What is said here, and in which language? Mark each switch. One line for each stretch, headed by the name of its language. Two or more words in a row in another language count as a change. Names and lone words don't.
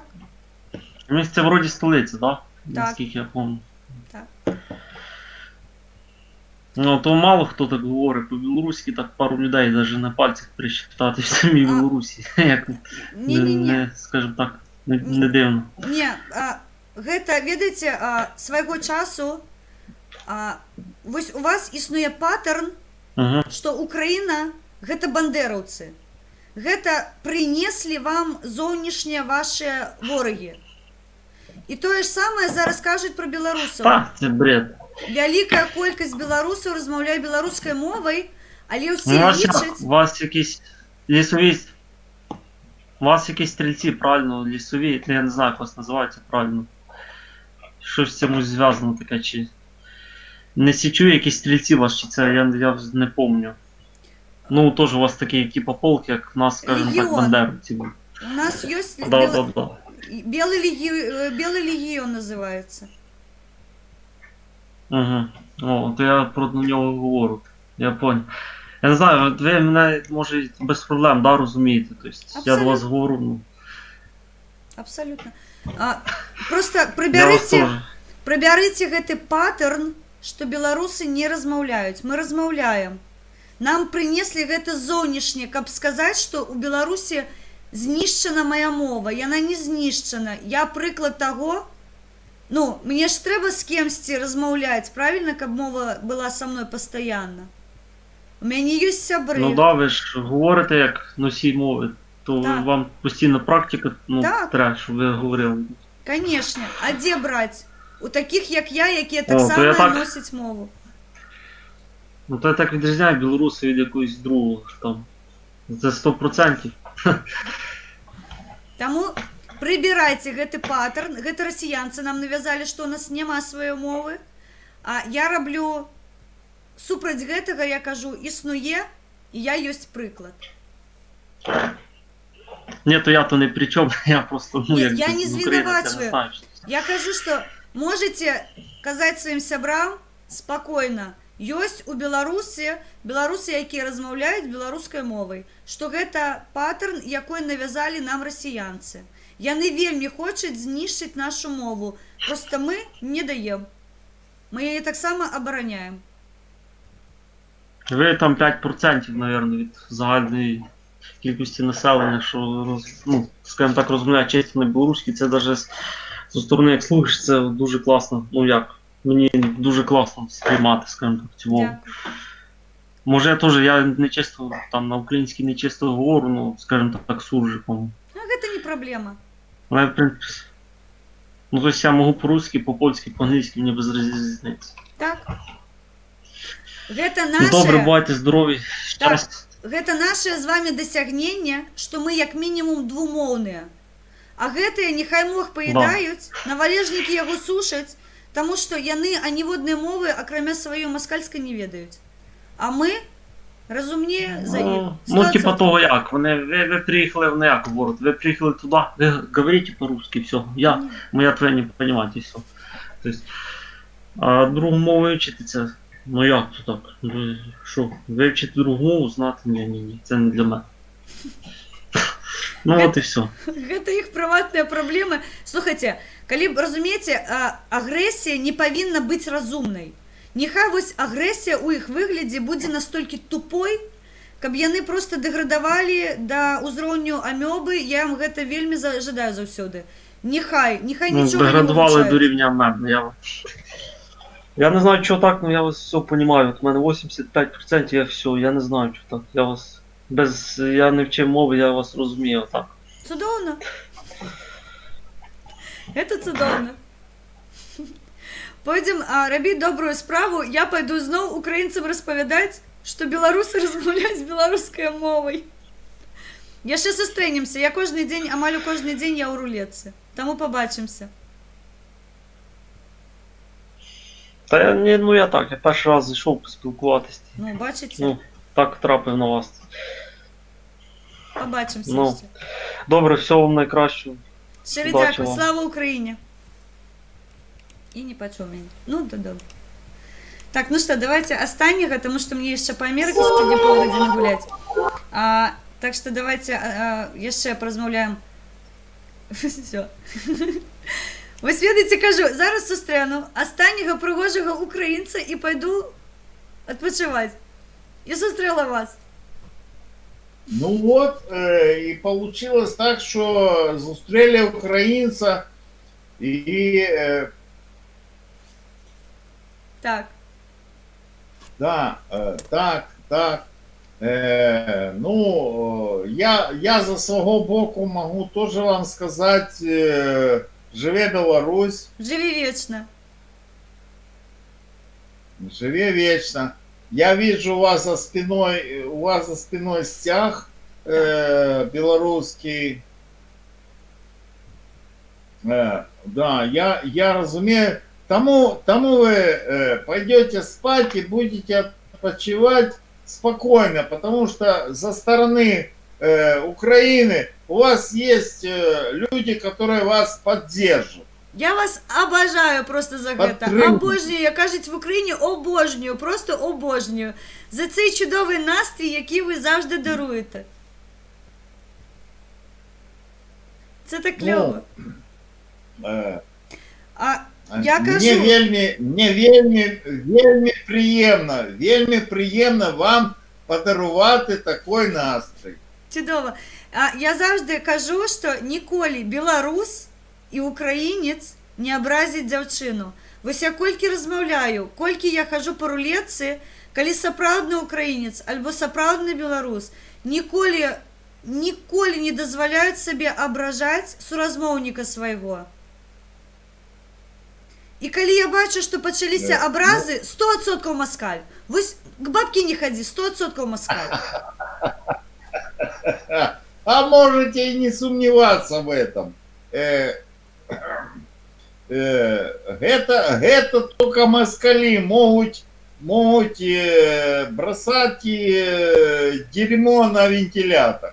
Ukrainian: Мінськ це вроді столиця, да? Так? Наскільки я пам'ятаю. Так. Ну, то мало хто так говорить по-білоруськи, так пару людей навіть на пальцях пересчитати в самій Білорусі. Як не, скажімо так, не дивно. Ні,
Belarusian: гэта, ведаеце, свайго часу, вось у вас існуе паттерн, што Украіна – гэта бандераўцы. Гэта прынеслі вам зоўнішнія вашыя ворагі. І тое ж самае зараз кажуць пра беларусаў.
Ukrainian: Так, це бред.
Belarusian: Вялікая колькасць беларусаў размаўляе беларускай мовай, але ўсе лічаць...
Ukrainian: У вас якісь лісові... У вас якісь стрільці, правильно, лісові, я не знаю, як вас називається правильно. Щось з цим зв'язано таке, чи... Не січу якісь стрільці у вас, чи це, я не пам'ятаю. Ну, теж у вас такі, типа, полки, як в нас, скажімо так, бандерівці. У нас є... Да. Белый легіон називається. Угу. О, то я про нього говорю.
Russian: Я понял.
Ukrainian: Я не знаю, ви мене, може, без проблем, да, розумієте? Тобто, я до вас говорю, ну... Абсолютно.
Belarusian: Просто прыбярыце гэты паттерн, што беларусы не размаўляюць. Мы размаўляем. Нам прынеслі гэта зоўнішне, каб сказаць, што ў Беларусі знішчана моя мова. Яна не знішчана. Я прыклад таго, ну, мне ж трэба з кемсьці размаўляць, правильно, каб мова была са мной пастаянна. У мяне ёсць сябры.
Ukrainian: Ну да, ви ж говорите як носій мови, то вам постійно практика, ну, треба, щоб ви говорили. Конечно. А де брать? У таких, як я, які так само носять мову. Ну, то я так відрізняю білоруси від якогось другого, там, Це 100%.
Belarusian: Таму прыбірайце гэты паттерн, гэта расіянцы нам навязалі, што ў нас няма сваёй мовы. А я раблю супраць гэтага, я кажу, існуе, і я ёсць прыклад.
Ukrainian: Ні, то я то не при чому, я просто, ну, як Я не з України, я не звінавачваю. знаю, що
Belarusian: Я кажу, што можаце казаць сваім сябрам спакойна. Ёсць у беларусы, якія размаўляюць беларускай мовай, што гэта паттерн, якой навязалі нам расіянцы. Яны вельмі хочуць знішчыць нашу мову, проста мы не даем. Мы яе таксама абараняем.
Ukrainian: Ви там 5%, мабуть, від загальної кількості населення, що, ну, скажімо так, розмовляє чисто на білоруській, це навіть зі сторони, як слухаєш, це дуже класно, ну як, мені дуже класно сприймати, скажімо так, цю мову. Може, я не чисто, там, на українській не чисто говорю, ну, скажімо так, суржик, по-моєму.
Belarusian: А гэта не проблема.
Ukrainian: Але, в принципі, ну, то есть я можу по-русски, по-польськи, по-англійськи, мені без різниці.
Belarusian: Так. Гэта
Ukrainian: Ну, добре,
Belarusian: наше,
Ukrainian: бувайте здорові, щастя.
Belarusian: гэта наше з вами дасягненне, што мы як мінімум двумоўныя. А гэтыя няхай мог паедаюць, навалежнікі яго сушаць, таму што яны аніводнай мовы, акрамя сваёй маскальскай, не ведаюць.
Ukrainian: А ми розумніє за їх. Ну, типа того як, ви приїхали, вони як говорять, ви приїхали туди, ви говорите по-русски, все,
Russian: моя твоя не понимаете,
Ukrainian: все. Тобто, а другу мову вивчити це, ну як це так? Що, вивчити другу мову, знати, ні, це не для мене. Ну от і все.
Belarusian: Гэта іх прыватныя праблемы. Слухайце, калі разумееце, агрэсія не павінна быць разумнай. Няхай вось агрэсія ў іх выглядзе будзе настолькі тупой, каб яны проста дэградавалі да ўзроўню амёбы, я вам гэта вельмі жадаю заўсёды. Няхай нічога не вывучаюць.
Ukrainian: Деградували до рівня меду. Я не знаю, чого так,
Russian: но я вас все понимаю.
Ukrainian: У мене 85%, я все, я не знаю, чого так. Я вас я не вчив мови, я вас розумію так.
Belarusian: Цудовно.
Russian: Это цудовно.
Belarusian: Пойдем робити добрую справу.
Ukrainian: Я пойду знову українцям розповідати, що білоруси розмовляють білоруською мовою. Я ще зустрінемося. Я кожен день, амаль кожен день я у рулетці. Тому побачимося. Та я так, я перший раз зайшов поспілкуватися. Ну, бачите? Ну, так трапив на вас. Побачимося ще. Добре, всього вам найкращого. Щиро дякую. Слава Україні.
Russian: И не почему меня. Ну, да, добре. Так, ну что, давайте останнего, потому что мне еще по Америке сегодня полгодины гулять. Так что давайте еще поразмовляем. Все.
Ukrainian: Ви свідите, кажу, зараз зустріну останнього пригожого українця і пойду відпочивати. І зустріла вас.
Russian: Ну вот, и получилось так, что зустрели украинца и... Так. Да, так. Ну, я за свого боку могу тоже вам сказать, живе Беларусь. Живи вечно. Живи вечно. Я вижу у вас за спиной стяг белорусский.
Belarusian: Да, я разумею.
Russian: Тому вы пойдете спать и будете odpoczywać спокойно, потому что за стороны Украины у вас есть люди, которые вас поддержат.
Belarusian: Я вас обожаю просто за гэта.
Ukrainian: Обожнюю, як кажуть в Україні, обожнюю, просто обожнюю. За цей чудовий настрій, який ви завжди даруєте. Це так кльово. Я кажу... Мне вельми приємно вам подарувати такий настрій. Чудово. Я завжди кажу, що ніколи білорус і українець
Belarusian: не абразить дзяўчыну. Вось я колькі размаўляю, колькі я хожу по рулетцы, калі сапраўдны украінец альбо сапраўдны беларус, ніколі не дазваляюць сабе абражаць суразмоўніка свайго. І калі я бачу, што пачаліся абразы, 100% москаль. Вось к бабке не хадзі, 100% москаль.
Russian: А можете и не сомневаться в этом. Это только москали могут бросать дерьмо на вентилятор.